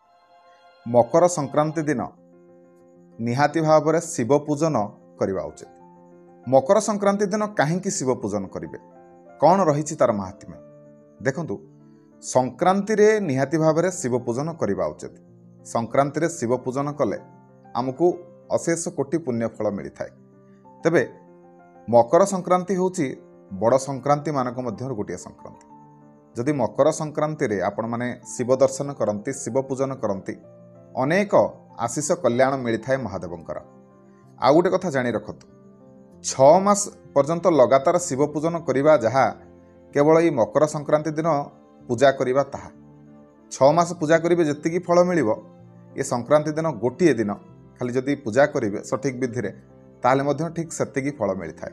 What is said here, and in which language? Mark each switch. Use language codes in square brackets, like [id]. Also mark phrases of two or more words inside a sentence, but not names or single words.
[or] ମକର ସଂକ୍ରାନ୍ତି ଦିନ ନିହାତି ଭାବ ରେ ଶିବ ପୂଜନ କରବା ଉଚିତ। ମକର ସଂକ୍ରାନ୍ତି ଦିନ କାହିଁକି ଶିବ ପୂଜନ କରିବେ, କଣ ରହି ତାର ମହାତ୍ମ୍ୟ ଦେଖନ୍ତୁ। ସଂକ୍ରାନ୍ତି ରେ ନିହାତି ଭାବ ରେ ଶିବ ପୂଜନ କରବା ଉଚିତ। ସଂକ୍ରାନ୍ତି ରେ ଶିବ ପୂଜନ କଲେ ଆମକୁ ଅଶେଷ କୋଟି ପୁଣ୍ୟ ଫଳ ମିଳି ଥାଏ। ତେବେ ମକର ସଂକ୍ରାନ୍ତି ହେଉଛି ବଡ଼ ସଂକ୍ରାନ୍ତି ମାନଙ୍କ ମଧ୍ୟ ଗୋଟେ ସଂକ୍ରାନ୍ତି। ଯଦି ମକର ସଂକ୍ରାନ୍ତି ରେ ଆପଣ ମାନେ ଶିବ ଦର୍ଶନ କରନ୍ତି, ଶିବ ପୂଜନ କରନ୍ତି, ଅନେକ ଆଶିଷ କଲ୍ୟାଣ ମିଳି ଥାଏ ମହାଦେବଙ୍କର। ଆଉ ଗୋଟେ କଥା ଜାଣି ରଖନ୍ତୁ, 6 ମାସ ପର୍ଯ୍ୟନ୍ତ ଲଗାତାର ଶିବ ପୂଜନ କରିବା ଯାହା କେବଳ ଏ ମକର ସଂକ୍ରାନ୍ତି ଦିନ ପୂଜା କରିବା ତାହା 6 ମାସ ପୂଜା କରିବେ ଯେତିକି ଫଳ ମିଳିବ, ଏ ସଂକ୍ରାନ୍ତି ଦିନ ଗୋଟିଏ ଦିନ ଖାଲି ଯଦି ପୂଜା କରିବେ ସଠିକ ବିଧି ରେ ତାହାହେଲେ ମଧ୍ୟ ଠିକ ସେତିକି ଫଳ ମିଳି ଥାଏ।